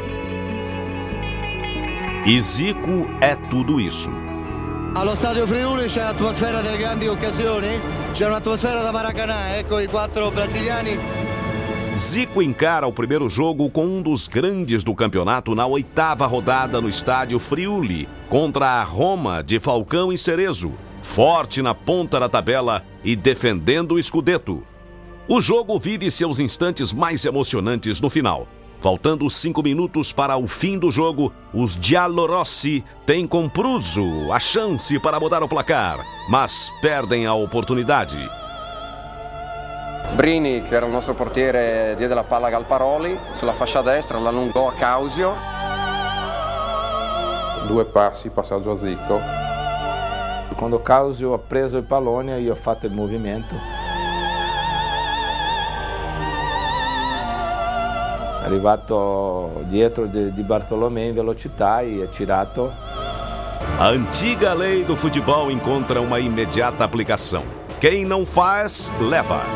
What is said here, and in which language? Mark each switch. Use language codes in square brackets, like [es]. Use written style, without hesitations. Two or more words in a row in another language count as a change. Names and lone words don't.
[pt] E Zico é tudo isso. [it] Allo stadio Friuli c'è l'atmosfera delle grandi occasioni, c'è un'atmosfera da Maracanã, ecco i 4 brasiliani. [pt] Zico encara o primeiro jogo com um dos grandes do campeonato na 8ª rodada no estádio Friuli, contra a Roma de Falcão e Cerezo, forte na ponta da tabela e defendendo o Scudetto. O jogo vive seus instantes mais emocionantes no final. Faltando 5 minutos para o fim do jogo, os Giallorossi têm com Pruzzo a chance para mudar o placar, mas perdem a oportunidade. [it] Brini, che era il nostro portiere, diede la palla a Galparoli sulla fascia destra, l'allungò a Causio. 2 passi, passaggio a Zico. Quando Causio ha preso il pallone, io ho fatto il movimento. È arrivato dietro di Bartolomé in velocità e ha tirato. [pt] A antiga lei do futebol encontra uma imediata aplicação. Quem não faz, leva.